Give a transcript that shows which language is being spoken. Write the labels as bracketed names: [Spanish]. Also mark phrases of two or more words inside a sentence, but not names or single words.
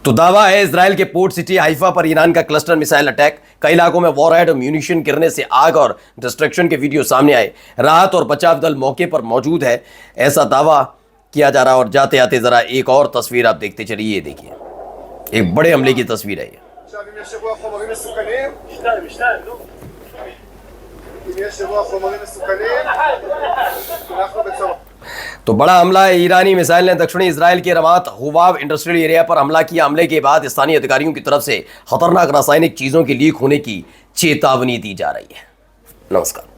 [Hindi] तो दावा है इजराइल के [English] port city [Hindi] हाइफा पर ईरान का [English] cluster missile attack. [Hindi] कई इलाकों में वॉरहेड और म्यूनिशन गिरने से आग और डिस्ट्रक्शन के वीडियो सामने आए। राहत और बचाव दल मौके पर मौजूद है, ऐसा दावा किया जा रहा। और जाते आते जरा एक और तस्वीर आप देखते चलिए। ये देखिए, एक बड़े हमले की तस्वीर है ये। [Hebrew] עכשיו אם יש אירוע חומרים מסוכנים, אם יש אירוע חומרים מסוכנים, אנחנו בצורך. [Hindi] तो बड़ा हमला है। ईरानी मिसाइल ने दक्षिणी इजराइल के रमात हुवाव [English] industrial area [Hindi] पर हमला किया। हमले के बाद स्थानीय अधिकारियों की तरफ से खतरनाक रासायनिक चीजों की लीक होने की चेतावनी दी जा रही है। नमस्कार।